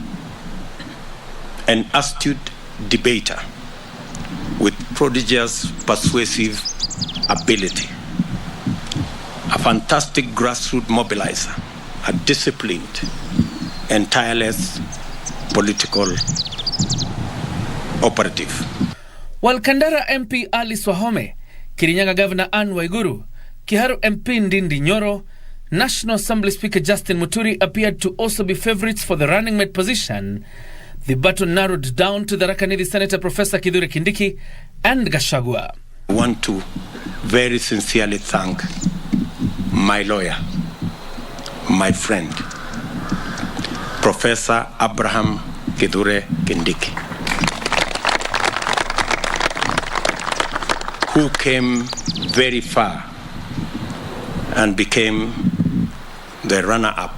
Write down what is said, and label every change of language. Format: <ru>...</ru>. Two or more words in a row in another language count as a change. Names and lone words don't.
<en>An astute debater with prodigious persuasive ability, a fantastic grassroots mobilizer, a disciplined and tireless political operative. While Kandara MP Ali Swahome, Kirinyaga Governor Anne Waiguru, Kiharu MP Ndindi Nyoro, National Assembly Speaker Justin Muturi appeared to also be favourites for the running mate position, the battle narrowed down to the Tharaka Nithi Senator Professor Kithure Kindiki and Gachagua. I want to very sincerely thank my lawyer, my friend, Professor Abraham Kithure Kindiki, who came very far and became the runner-up.</en>